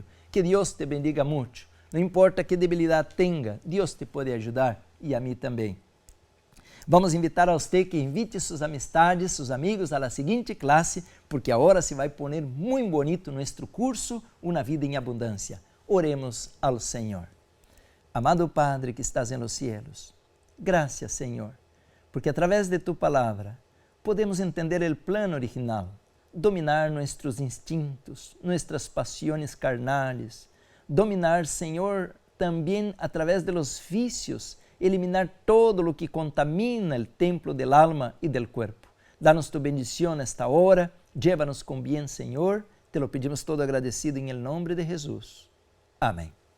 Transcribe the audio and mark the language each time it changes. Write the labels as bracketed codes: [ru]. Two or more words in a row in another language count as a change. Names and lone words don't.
[pt] Que Deus te bendiga muito. Não importa que debilidade tenha, Deus te pode ajudar e a mim também. Vamos invitar a você que invite suas amistades, seus amigos a la seguinte classe, porque agora se vai poner muito bonito nosso curso, Una Vida em Abundância. Oremos ao Senhor. [es] Amado Padre que estás en los cielos, gracias, [pt] Senhor, porque através de tu palavra podemos entender o plano original, dominar nossos instintos, nossas [es] pasiones carnales, dominar, Senhor, [pt] também através [es] de los vicios, eliminar todo lo que contamina el templo del alma y del cuerpo. Danos tu bendición esta hora, llévanos con bien, Senhor, te lo pedimos todo agradecido en el nombre de Jesús. Amén.